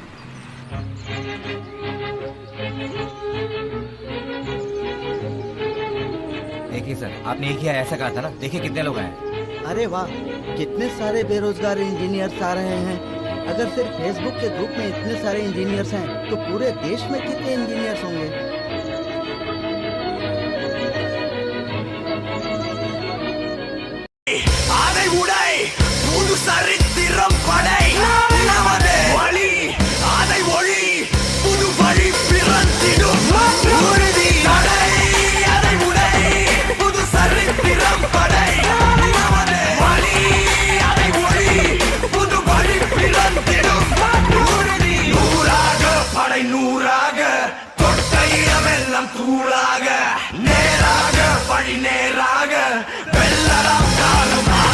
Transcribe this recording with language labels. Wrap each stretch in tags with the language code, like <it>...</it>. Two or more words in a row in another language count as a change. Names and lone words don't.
<hi>देखिए सर, आपने एक ही ऐसा कहा था ना, देखिए कितने लोग आए। अरे वाह, कितने सारे बेरोजगार इंजीनियर्स आ रहे हैं। अगर सिर्फ फेसबुक के ग्रुप में इतने सारे इंजीनियर्स हैं तो पूरे देश में कितने इंजीनियर्स होंगे?</hi> <ta>அதை உடை புது சரித்திரம் படை நமது வழி அதை ஒளி புது வழி பிறந்திடும் உறுதி நடை அதை உடை புது சரித்திரம் படை நமது வழி அதை ஒளி புது வழி பிறந்திடும் உறுதி நூறாக படை நூறாக தொட்ட இடமெல்லாம் தூளாக நேராக வழி நேராக வெள்ளலாம் காலம்</ta>